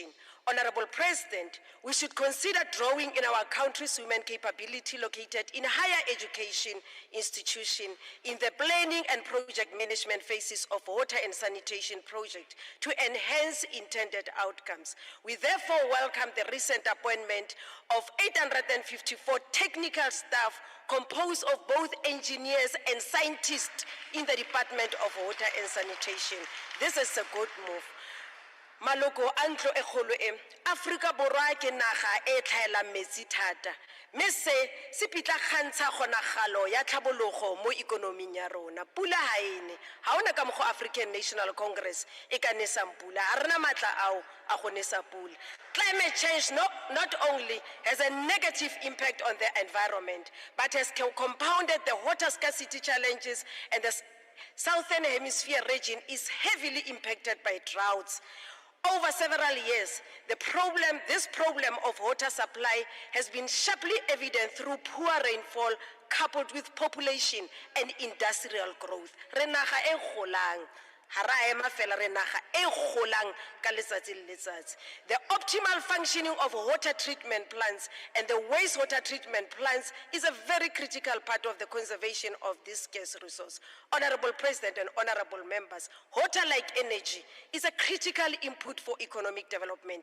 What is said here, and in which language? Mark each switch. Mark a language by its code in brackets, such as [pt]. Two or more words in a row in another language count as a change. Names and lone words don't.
[en] Honorable President, we should consider drawing in our country's women capability located in higher education institutions in the planning and project management phases of water and sanitation project to enhance intended outcomes. We therefore welcome the recent appointment of 854 technical staff composed of both engineers and scientists in the Department of Water and Sanitation. This is a good move. [tn] Maloko a ntlo e kgolo e, Aforika Borwa ke naga e tlhaelang metsi thata, mme se se pitlagantsa kgonagalo ya tlhabologo mo ikonoming ya rona. Pula ha ene, ha ona ka mokgwa African National Congress e ka nesang pula, a rena matla ao a go nesa pula. [en] Climate change not only has a negative impact on the environment, but has compounded the water scarcity challenges, and the Southern Hemisphere region is heavily impacted by droughts. Over several years, this problem of water supply has been sharply evident through poor rainfall coupled with population and industrial growth. [tn] Re naga e golang, ha ra ema fela re naga e golang ka letsatsi le letsatsi. [en] The optimal functioning of water treatment plants and the wastewater treatment plants is a very critical part of the conservation of this scarce resource. Honorable President and honorable members, water-like energy is a critical input for economic development.